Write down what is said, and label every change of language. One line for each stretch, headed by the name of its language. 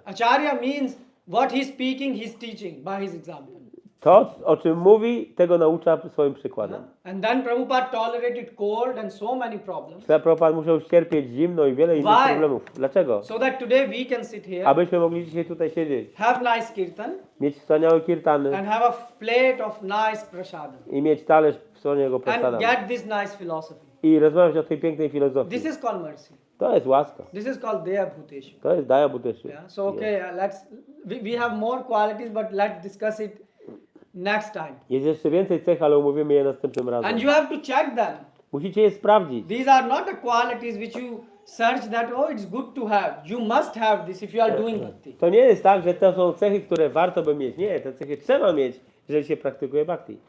English: Acharya means what he's speaking, he's teaching by his example.
Polish: To, o czym mówi, tego naucza swoim przykładem.
English: And then Prabhupada tolerated cold and so many problems.
Polish: Śla Prabhupada musiał cierpieć zimno i wiele innych
English: Why?
Polish: problemów. Dlaczego?
English: So that today we can sit here,
Polish: Abyśmy mogli dzisiaj tutaj siedzieć,
English: have nice kirtan,
Polish: mieć wspaniałe kirtany
English: and have a plate of nice prasadam.
Polish: i mieć talerz wspaniałego
English: And
Polish: prasada.
English: get this nice philosophy.
Polish: I rozmawiać o tej pięknej filozofii.
English: This is called mercy.
Polish: To jest łaska.
English: This is called Deya Bhuteshu.
Polish: To jest Daya Bhuteshu.
English: Yeah. So okay, we have more qualities, but let's discuss it next time.
Polish: Jest jeszcze więcej cech, ale omówimy je następnym razem.
English: And you have to check them.
Polish: Musicie je sprawdzić.
English: These are not the qualities which you search that, oh, it's good to have. You must have this if you are doing bhakti.
Polish: To nie jest tak, że to są cechy, które warto by mieć. Nie, te cechy trzeba mieć, jeżeli się praktykuje bhakti.